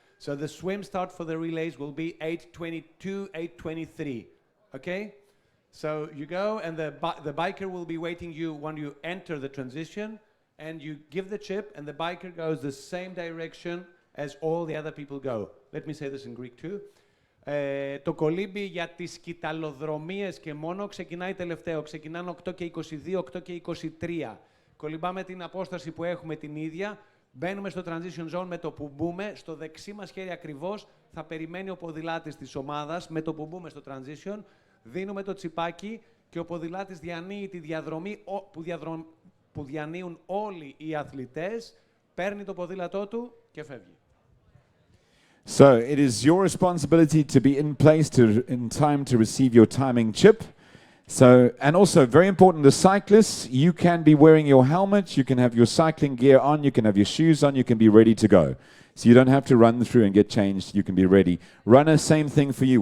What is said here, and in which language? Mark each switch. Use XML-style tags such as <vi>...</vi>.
<en>So the swim start for the relays will be 8:22, 8:23. Okay? So you go, and the biker will be waiting you when you enter the transition, and you give the chip, and the biker goes the same direction as all the other people go. Let me say this in Greek too.</en> <el>Το κολύμπι για τις κυταλοδρομίες και μόνο ξεκινάει τελευταίο. Ξεκινάνε 8 και 22, 8 και 23. Κολυμπάμε την απόσταση που έχουμε την ίδια. Μπαίνουμε στο transition zone με το που μπούμε. Στο δεξί μας χέρι ακριβώς θα περιμένει ο ποδηλάτης της ομάδας με το που μπούμε στο transition. Δίνουμε το τσιπάκι και ο ποδηλάτης διανύει τη διαδρομή που διανύουν όλοι οι αθλητές, παίρνει το ποδήλατό του και φεύγει.</el> <en>So it is your responsibility to be in place in time to receive your timing chip. So, and also very important, the cyclists, you can be wearing your helmet, you can have your cycling gear on, you can have your shoes on, you can be ready to go. So you don't have to run through and get changed. You can be ready. Runner, same thing for you.</en>